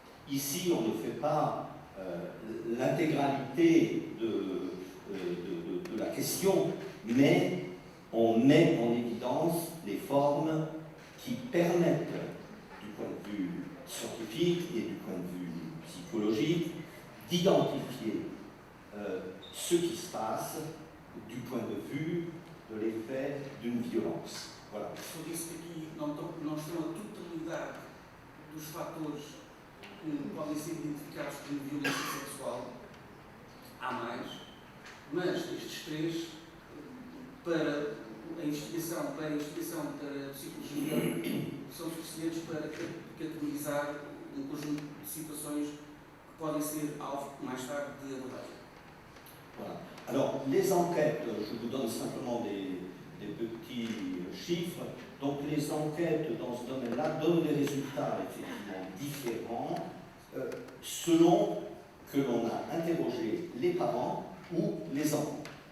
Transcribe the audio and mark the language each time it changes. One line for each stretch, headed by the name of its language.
French: Ici, on ne fait pas l'intégralité de la question, mais on met en évidence les formes qui permettent, du point de vue scientifique et du point de vue psychologique, d'identifier ce qui se passe du point de vue de l'effet d'une violence. Voilà.
Portuguese: Só disse que aqui não estão a totalidade dos fatores que podem ser identificados como violência sexual. Há mais, mas estes três, para a investigação da psicologia, são suficientes para categorizar um conjunto de situações que podem ser alvo mais tarde de abordagem.
French: Voilà. Alors, les enquêtes, je vous donne simplement des petits chiffres. Donc, les enquêtes dans ce domaine-là donnent des résultats effectivement différents selon que l'on a interrogé les parents ou les enfants.